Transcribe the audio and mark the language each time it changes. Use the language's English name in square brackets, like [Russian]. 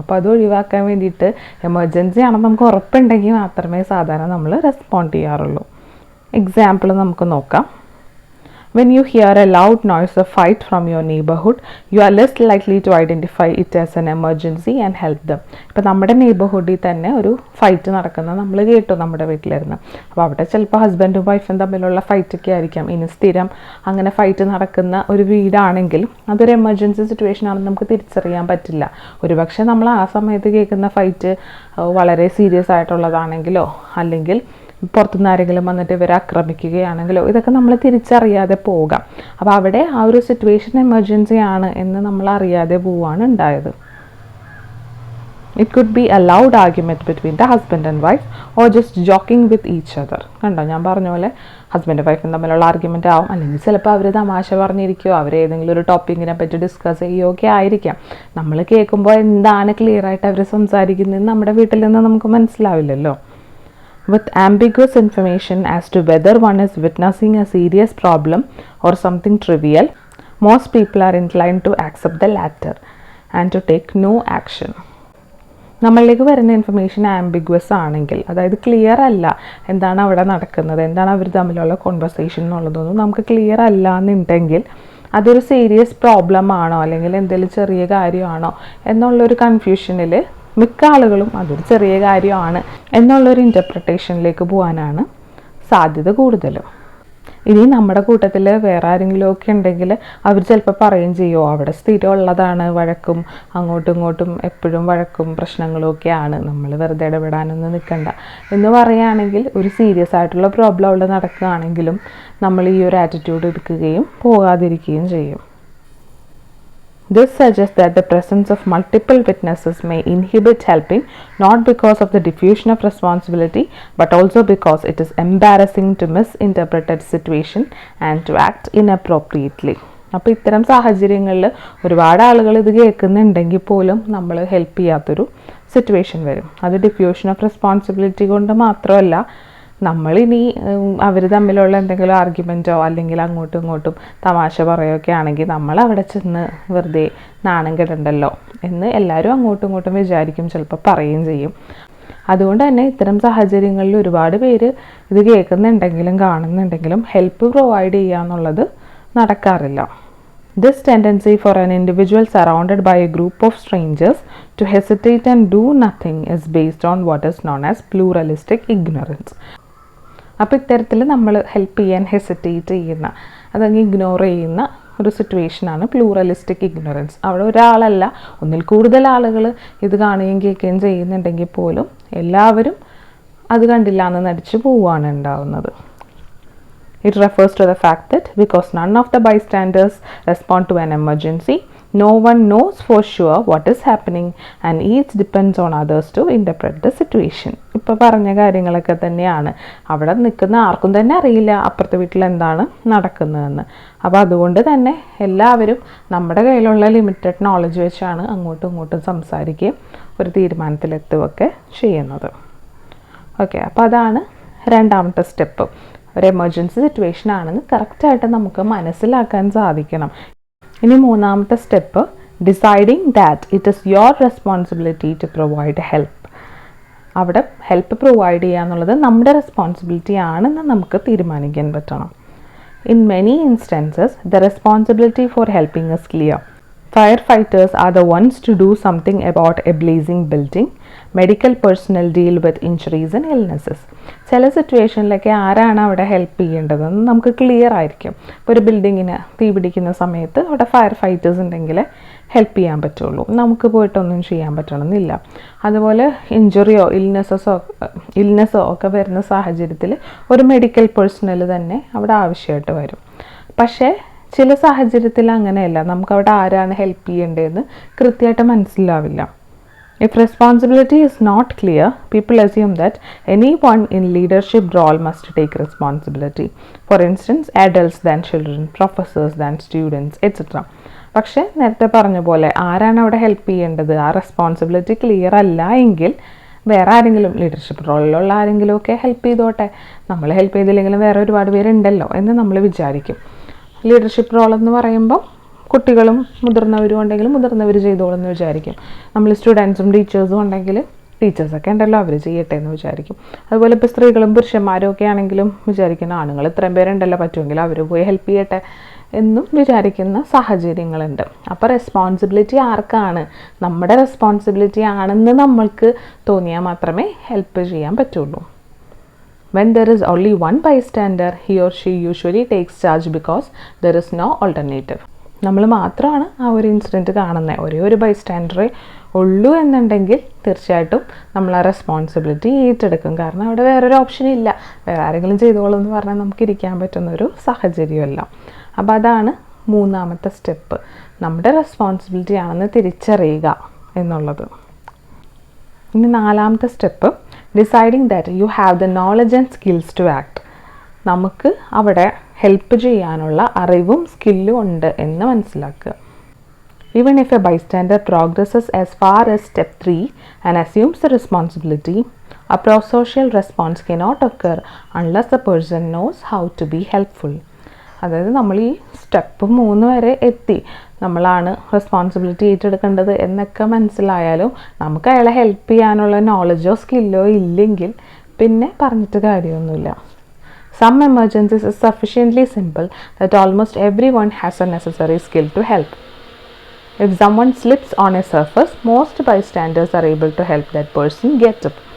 [Malayalam] അപ്പോൾ അത് ഒഴിവാക്കാൻ വേണ്ടിയിട്ട് എമർജൻസി ആണെന്ന് നമുക്ക് ഉറപ്പുണ്ടെങ്കിൽ മാത്രമേ സാധാരണ നമ്മൾ റെസ്പോണ്ട് ചെയ്യാറുള്ളൂ. എക്സാമ്പിൾ നമുക്ക് നോക്കാം. [English] When you hear a loud noise or fight from your neighborhood, you are less likely to identify it as an emergency and help them. [Malayalam] ഇപ്പോൾ നമ്മുടെ നെയ്ബർഹുഡിൽ തന്നെ ഒരു ഫൈറ്റ് നടക്കുന്നത് നമ്മൾ കേട്ടു നമ്മുടെ വീട്ടിലിരുന്ന്. അപ്പോൾ അവിടെ ചിലപ്പോൾ ഹസ്ബൻഡും വൈഫും തമ്മിലുള്ള ഫൈറ്റൊക്കെ ആയിരിക്കാം. ഇനി സ്ഥിരം അങ്ങനെ ഫൈറ്റ് നടക്കുന്ന ഒരു വീടാണെങ്കിൽ അതൊരു എമർജൻസി സിറ്റുവേഷൻ ആണെന്ന് നമുക്ക് തിരിച്ചറിയാൻ പറ്റില്ല. ഒരുപക്ഷെ നമ്മൾ ആ സമയത്ത് കേൾക്കുന്ന ഫൈറ്റ് വളരെ സീരിയസ് ആയിട്ടുള്ളതാണെങ്കിലോ അല്ലെങ്കിൽ പുറത്തുനിന്ന് ആരെങ്കിലും വന്നിട്ട് ഇവരെ ആക്രമിക്കുകയാണെങ്കിലോ ഇതൊക്കെ നമ്മൾ തിരിച്ചറിയാതെ പോകാം. അപ്പോൾ അവിടെ ആ ഒരു സിറ്റുവേഷൻ എമർജൻസി ആണ് എന്ന് നമ്മൾ അറിയാതെ പോവുകയാണ് ഉണ്ടായത്. [English] It could be a loud argument between the husband and wife or just joking with each other. [Malayalam] കണ്ടോ, ഞാൻ പറഞ്ഞ പോലെ ഹസ്ബൻഡ് വൈഫും തമ്മിലുള്ള ആർഗ്യുമെൻ്റ് ആവും, അല്ലെങ്കിൽ ചിലപ്പോൾ അവർ തമാശ പറഞ്ഞിരിക്കുകയോ അവരേതെങ്കിലും ഒരു ടോപ്പിക്കിനെ പറ്റി ഡിസ്കസ് ചെയ്യുകയോ ഒക്കെ ആയിരിക്കാം. നമ്മൾ കേൾക്കുമ്പോൾ എന്താണ് ക്ലിയർ ആയിട്ട് അവർ സംസാരിക്കുന്നതെന്ന് നമ്മുടെ വീട്ടിൽ നിന്ന് നമുക്ക് മനസ്സിലാവില്ലല്ലോ. [English] With ambiguous information as to whether one is witnessing a serious problem or something trivial, most people are inclined to accept the latter and to take no action. [Malayalam] നമ്മളിലേക്ക് വരുന്ന ഇൻഫർമേഷൻ ആംബിഗ്വസ് ആണെങ്കിൽ, അതായത് ക്ലിയർ അല്ല, എന്താണ് അവിടെ നടക്കുന്നത്, എന്താണ് അവർ തമ്മിലുള്ള കോൺവെർസേഷൻ എന്നുള്ളതൊന്നും നമുക്ക് ക്ലിയർ അല്ല എന്നുണ്ടെങ്കിൽ അതൊരു സീരിയസ് പ്രോബ്ലം ആണോ അല്ലെങ്കിൽ എന്തെങ്കിലും ചെറിയ കാര്യമാണോ എന്നുള്ളൊരു കൺഫ്യൂഷനിൽ മിക്ക ആളുകളും അതൊരു ചെറിയ കാര്യമാണ് എന്നുള്ളൊരു ഇൻ്റർപ്രിട്ടേഷനിലേക്ക് പോകാനാണ് സാധ്യത കൂടുതലും. ഇനി നമ്മുടെ കൂട്ടത്തിൽ വേറെ ആരെങ്കിലും ഒക്കെ ഉണ്ടെങ്കിൽ അവർ ചിലപ്പോൾ പറയുകയും ചെയ്യുമോ, അവിടെ സ്ഥിരമുള്ളതാണ് വഴക്കും, അങ്ങോട്ടും ഇങ്ങോട്ടും എപ്പോഴും വഴക്കും പ്രശ്നങ്ങളും ഒക്കെയാണ്, നമ്മൾ വെറുതെ ഇടപെടാനൊന്നും നിൽക്കണ്ട എന്ന് പറയുകയാണെങ്കിൽ ഒരു സീരിയസ് ആയിട്ടുള്ള പ്രോബ്ലം അവിടെ നടക്കുകയാണെങ്കിലും നമ്മൾ ഈ ഒരു ആറ്റിറ്റ്യൂഡ് എടുക്കുകയും പോകാതിരിക്കുകയും ചെയ്യും. [English] This suggests that the presence of multiple witnesses may inhibit helping, not because of the diffusion of responsibility, but also because it is embarrassing to misinterpret a situation and to act inappropriately. [Malayalam] അപ്പോൾ ഇത്തരം സാഹചര്യങ്ങളിൽ ഒരുപാട് ആളുകൾ ഇത് കേൾക്കുന്നുണ്ടെങ്കിൽ പോലും നമ്മൾ help ചെയ്യാത്തൊരു situation വരും. അത് ഡിഫ്യൂഷൻ ഓഫ് റെസ്പോൺസിബിലിറ്റി കൊണ്ട് മാത്രമല്ല, നമ്മളിനി അവർ തമ്മിലുള്ള എന്തെങ്കിലും ആർഗ്യുമെൻറ്റോ അല്ലെങ്കിൽ അങ്ങോട്ടും ഇങ്ങോട്ടും തമാശ പറയുകയൊക്കെ ആണെങ്കിൽ നമ്മൾ അവിടെ ചെന്ന് വെറുതെ നാണം കെടണ്ടല്ലോ എന്ന് എല്ലാവരും അങ്ങോട്ടും ഇങ്ങോട്ടും വിചാരിക്കും, ചിലപ്പോൾ പറയുകയും ചെയ്യും. അതുകൊണ്ട് തന്നെ ഇത്തരം സാഹചര്യങ്ങളിൽ ഒരുപാട് പേര് ഇത് കേൾക്കുന്നുണ്ടെങ്കിലും കാണുന്നുണ്ടെങ്കിലും ഹെൽപ്പ് പ്രൊവൈഡ് ചെയ്യുക എന്നുള്ളത് നടക്കാറില്ല. [English] This tendency for an individual surrounded by a group of strangers to hesitate and do nothing is based on what is known as pluralistic ignorance. [Malayalam] അപ്പോൾ ഇത്തരത്തിൽ നമ്മൾ ഹെൽപ്പ് ചെയ്യാൻ ഹെസിറ്റേറ്റ് ചെയ്യുന്ന, അതങ്ങ് ഇഗ്നോർ ചെയ്യുന്ന ഒരു സിറ്റുവേഷനാണ് പ്ലൂറലിസ്റ്റിക് ഇഗ്നോറൻസ്. അവിടെ ഒരാളല്ല, ഒന്നിൽ കൂടുതൽ ആളുകൾ ഇത് കാണുകയും കേൾക്കുകയും ചെയ്യുന്നുണ്ടെങ്കിൽ പോലും എല്ലാവരും അത് കണ്ടില്ല എന്ന് നടിച്ച് പോവുകയാണ് ഉണ്ടാവുന്നത്. [English] It refers to the fact that because none of the bystanders respond to an emergency, no one knows for sure what is happening and each depends on others to interpret the situation. [Malayalam] ഇപ്പോൾ പറഞ്ഞ കാര്യങ്ങളൊക്കെ തന്നെയാണ്. അവിടെ നിൽക്കുന്ന ആർക്കും തന്നെ അറിയില്ല അപ്പുറത്തെ വീട്ടിൽ എന്താണ് നടക്കുന്നതെന്ന്. അപ്പോൾ അതുകൊണ്ട് തന്നെ എല്ലാവരും നമ്മുടെ കയ്യിലുള്ള ലിമിറ്റഡ് നോളജ് വെച്ചാണ് അങ്ങോട്ടും ഇങ്ങോട്ടും സംസാരിക്കുകയും ഒരു തീരുമാനത്തിലെത്തുകയൊക്കെ ചെയ്യുന്നത്. ഓക്കെ, അപ്പോൾ അതാണ് രണ്ടാമത്തെ സ്റ്റെപ്പ്. ഒരു എമർജൻസി സിറ്റുവേഷൻ ആണെന്ന് കറക്റ്റായിട്ട് നമുക്ക് മനസ്സിലാക്കാൻ സാധിക്കണം. ഇനി മൂന്നാമത്തെ step, [English] Deciding that it is your responsibility to provide help. [Malayalam] അവിടെ ഹെൽപ്പ് പ്രൊവൈഡ് ചെയ്യുക എന്നുള്ളത് നമ്മുടെ റെസ്പോൺസിബിലിറ്റി ആണെന്ന് നമുക്ക് തീരുമാനിക്കാൻ പറ്റണം. [English] In many instances the responsibility for helping is clear. Firefighters are the ones to do something about a blazing building. Medical personnel deal with injuries and illnesses. [Malayalam] ചില സിറ്റുവേഷനിലൊക്കെ ആരാണ് അവിടെ ഹെൽപ്പ് ചെയ്യേണ്ടതെന്ന് നമുക്ക് ക്ലിയർ ആയിരിക്കും. ഇപ്പോൾ ഒരു ബിൽഡിങ്ങിന് തീ പിടിക്കുന്ന സമയത്ത് അവിടെ ഫയർ ഫൈറ്റേഴ്സ് ഉണ്ടെങ്കിൽ ഹെൽപ്പ് ചെയ്യാൻ പറ്റുള്ളൂ, നമുക്ക് പോയിട്ടൊന്നും ചെയ്യാൻ പറ്റണമെന്നില്ല. അതുപോലെ ഇഞ്ചുറിയോ ഇൽനെസ്സോ ഒക്കെ വരുന്ന സാഹചര്യത്തിൽ ഒരു മെഡിക്കൽ പേഴ്സണൽ തന്നെ അവിടെ ആവശ്യമായിട്ട് വരും. പക്ഷേ ചില സാഹചര്യത്തിൽ അങ്ങനെയല്ല, നമുക്കവിടെ ആരാണ് ഹെൽപ്പ് ചെയ്യേണ്ടതെന്ന് കൃത്യമായിട്ട് മനസ്സിലാവില്ല. [English] If responsibility is not clear, people assume that anyone in leadership role must take responsibility. For instance, adults than children, professors than students, etc. [Malayalam] പക്ഷേ നേരത്തെ പറഞ്ഞ പോലെ ആരാണ് അവിടെ ഹെൽപ്പ് ചെയ്യേണ്ടത്, ആ റെസ്പോൺസിബിലിറ്റി ക്ലിയർ അല്ല എങ്കിൽ വേറെ ആരെങ്കിലും ലീഡർഷിപ്പ് റോളിലുള്ള ആരെങ്കിലുമൊക്കെ ഹെൽപ്പ് ചെയ്തോട്ടെ, നമ്മൾ ഹെൽപ്പ് ചെയ്തില്ലെങ്കിലും വേറെ ഒരുപാട് പേരുണ്ടല്ലോ എന്ന് നമ്മൾ വിചാരിക്കും. ലീഡർഷിപ്പ് റോൾ എന്ന് പറയുമ്പോൾ കുട്ടികളും മുതിർന്നവരും ഉണ്ടെങ്കിൽ മുതിർന്നവർ ചെയ്തോളെന്ന് വിചാരിക്കും. നമ്മൾ സ്റ്റുഡൻസും ടീച്ചേഴ്സും ഉണ്ടെങ്കിൽ ടീച്ചേഴ്സൊക്കെ ഉണ്ടല്ലോ അവർ ചെയ്യട്ടെ എന്ന് വിചാരിക്കും. അതുപോലെ ഇപ്പോൾ സ്ത്രീകളും പുരുഷന്മാരും ഒക്കെ ആണെങ്കിലും വിചാരിക്കുന്ന ആണുങ്ങൾ ഇത്രയും പേരുണ്ടല്ലോ പറ്റുമെങ്കിൽ അവർ പോയി ഹെൽപ്പ് ചെയ്യട്ടെ എന്നും വിചാരിക്കുന്ന സാഹചര്യങ്ങളുണ്ട്. അപ്പോൾ റെസ്പോൺസിബിലിറ്റി ആർക്കാണ്, നമ്മുടെ റെസ്പോൺസിബിലിറ്റി ആണെന്ന് നമ്മൾക്ക് തോന്നിയാൽ മാത്രമേ ഹെൽപ്പ് ചെയ്യാൻ പറ്റുള്ളൂ. [English] When there is only one bystander, he or she usually takes charge because there is no alternative. [Malayalam] നമ്മൾ മാത്രമാണ് ആ ഒരു ഇൻസിഡൻറ്റ് കാണുന്നത്, ഒരേ ഒരു ബൈസ്റ്റാൻഡറേ ഉള്ളൂ എന്നുണ്ടെങ്കിൽ തീർച്ചയായിട്ടും നമ്മൾ ആ റെസ്പോൺസിബിലിറ്റി ഏറ്റെടുക്കും. കാരണം അവിടെ വേറൊരു ഓപ്ഷൻ ഇല്ല, വേറെ ആരെങ്കിലും ചെയ്തോളൂ എന്ന് പറഞ്ഞാൽ നമുക്ക് ഇരിക്കാൻ പറ്റുന്നൊരു സാഹചര്യമല്ല. അപ്പോൾ അതാണ് മൂന്നാമത്തെ സ്റ്റെപ്പ്, നമ്മുടെ റെസ്പോൺസിബിലിറ്റി ആണെന്ന് തിരിച്ചറിയുക എന്നുള്ളത്. ഇനി നാലാമത്തെ step, [English] Deciding that you have the knowledge and skills to act. [Malayalam] നമുക്ക് അവിടെ ഹെൽപ്പ് ചെയ്യാനുള്ള അറിവും സ്കില്ലും ഉണ്ട് എന്ന് മനസ്സിലാക്കുക. [English] Even if a bystander progresses as far as step 3 and assumes the responsibility, a prosocial response cannot occur unless the person knows how to be helpful. [Malayalam] അതായത് നമ്മൾ ഈ സ്റ്റെപ്പ് 3 വരെ എത്തി, നമ്മളാണ് റെസ്പോൺസിബിലിറ്റി ഏറ്റെടുക്കേണ്ടത് എന്നൊക്കെ മനസ്സിലായാലും നമുക്ക് അയാളെ ഹെൽപ്പ് ചെയ്യാനുള്ള നോളജോ സ്കില്ലോ ഇല്ലെങ്കിൽ പിന്നെ പറഞ്ഞിട്ട് കാര്യമൊന്നുമില്ല. [English] Some emergencies is sufficiently simple that almost everyone has a necessary skill to help. If someone slips on a surface, most bystanders are able to help that person get up.